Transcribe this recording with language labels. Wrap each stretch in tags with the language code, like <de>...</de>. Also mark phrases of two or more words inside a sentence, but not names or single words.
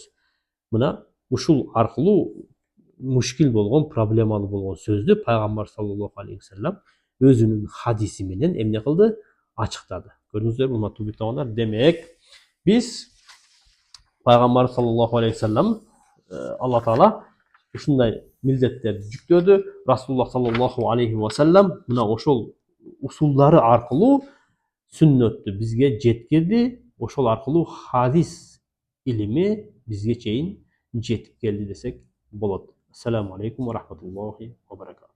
<ky>Мына ушул аркылуу мушкил болгон, проблемалуу болгон сөздү пайгамбар</ky> <ar>صلى الله عليه وسلم</ar> <ky>өзүнүн хадиси менен эмне кылды? Ачыктады. Көрдүңүздөрбү, урматтуу биттагандар? Демек, биз пайгамбар</ky> <ar>صلى الله عليه وسلم</ar> <ky>Алла Таала ушундай милдеттерди жүктөдү. Расулуллах</ky> <ar>صلى الله عليه وسلم</ar> <ky>мына ошол усулдары аркылуу сүннөттү бизге жеткирди. Ошол аркылуу хадис илими бизге чейин жетип келди десек болот.</ky> <ar>السلام عليكم ورحمة الله وبركاته.</ar>